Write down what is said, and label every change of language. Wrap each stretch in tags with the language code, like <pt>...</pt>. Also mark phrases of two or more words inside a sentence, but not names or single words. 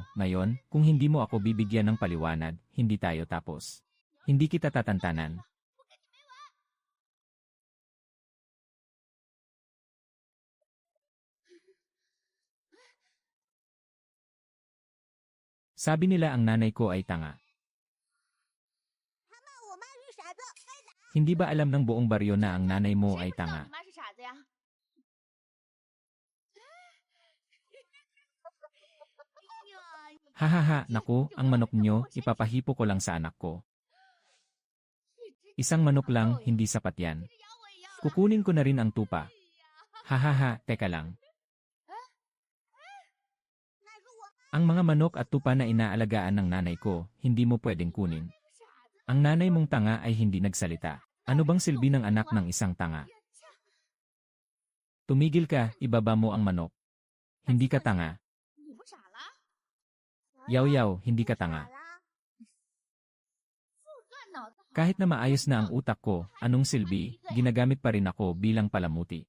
<tl>Ngayon, kung hindi mo ako bibigyan ng paliwanag, hindi tayo tapos. Hindi kita tatantanan. Sabi nila ang nanay ko ay tanga.</tl> <zh>他骂我妈是傻子，该打！</zh> <tl>Hindi ba alam ng buong baryo na ang nanay mo</tl> <zh>谁</zh> <tl>ay</tl> <zh>不知道</zh> <tl>tanga?</tl> <zh>你妈是傻子呀？</zh> <tl>Hahaha, naku, ang manok nyo, ipapahipo ko lang sa anak ko. Isang manok lang, hindi sapat yan. Kukunin ko na rin ang tupa. Hahaha, teka lang. Ang mga manok at tupa na inaalagaan ng nanay ko, hindi mo pwedeng kunin. Ang nanay mong tanga ay hindi nagsalita. Ano bang silbi ng anak ng isang tanga? Tumigil ka, ibaba mo ang manok. Hindi ka tanga.</tl> <zh>你不傻了？</zh> <tl>Yaw-yaw, hindi ka tanga.</tl> <zh>傻啦！干脑子好</zh> <tl>Kahit na maayos na ang utak ko, anong silbi, ginagamit pa rin ako bilang palamuti.</tl>